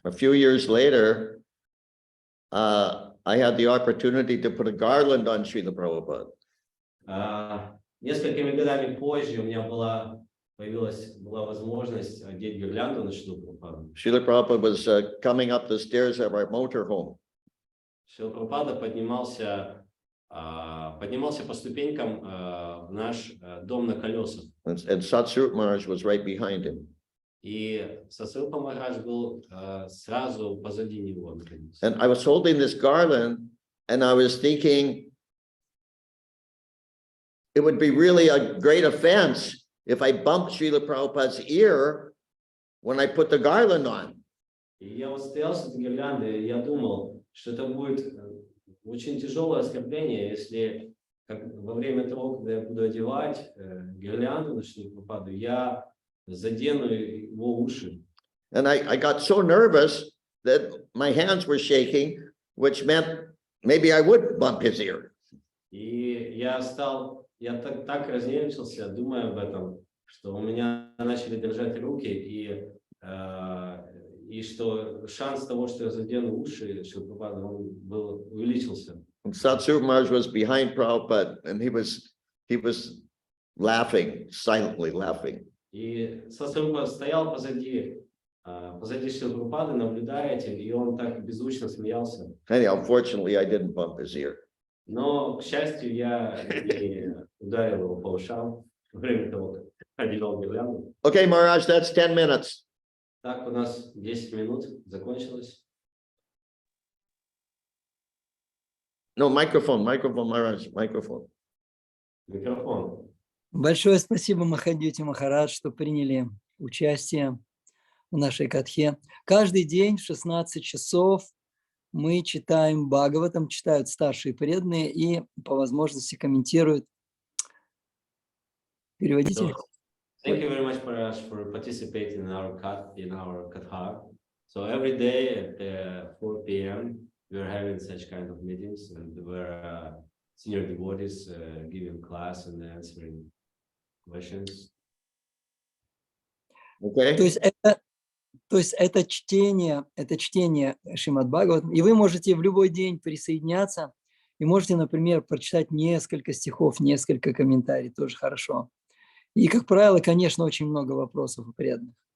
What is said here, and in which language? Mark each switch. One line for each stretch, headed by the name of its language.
English: A few years later, I had the opportunity to put a garland on Srila Prabhupada.
Russian: Несколькими годами позже у меня была возможность одеть гирлянду на Шрилу Прабхупаду.
English: Srila Prabhupada was coming up the stairs of our motorhome.
Russian: Шрила Прабхупада поднимался по ступенькам в наш дом на колесах.
English: And Satsvarup Maharaj was right behind him.
Russian: И Сасрупа Махарадж был сразу позади него.
English: And I was holding this garland and I was thinking it would be really a great offense if I bumped Srila Prabhupada's ear when I put the garland on.
Russian: И я вот стоял с этой гирляндой, и я думал, что это будет очень тяжелое оскорбление, если во время того, когда я буду одевать гирлянду на Шрилу Прабхупаду, я задену его уши.
English: And I got so nervous that my hands were shaking, which meant maybe I would bump his ear.
Russian: И я так разнервничался, думая об этом, что у меня начали дрожать руки, и что шанс того, что я задену уши Шрилы Прабхупады, он увеличился.
English: And Satsvarup Maharaj was behind Prabhupada and he was laughing, silently laughing.
Russian: И Сасрупа стоял позади Шрилы Прабхупады, наблюдая этим, и он так беззвучно смеялся.
English: Anyhow, unfortunately, I didn't bump his ear.
Russian: Но, к счастью, я не ударил его по ушам во время того, как одевал гирлянду.
English: Okay, Maharaj, that's 10 minutes.
Russian: Так, у нас 10 минут закончилось.
English: No, microphone, Maharaj, microphone.
Russian: Микрофон. Большое спасибо, Махадьюти Махарадж, что приняли участие в нашей катхе. Каждый день в 16 часов мы читаем Бхагаватам, читают старшие преданные и по возможности комментируют. Переводите.
English: Thank you very much, Maharaj, for participating in our katha. So every day at 4 p.m. we're having such kind of meetings, and where senior devotees giving class and answering questions. Okay.
Russian: То есть это чтение Шримад Бхагаватам, и вы можете в любой день присоединяться и можете, например, прочитать несколько стихов, несколько комментариев, тоже хорошо. И, как правило, конечно, очень много вопросов у преданных.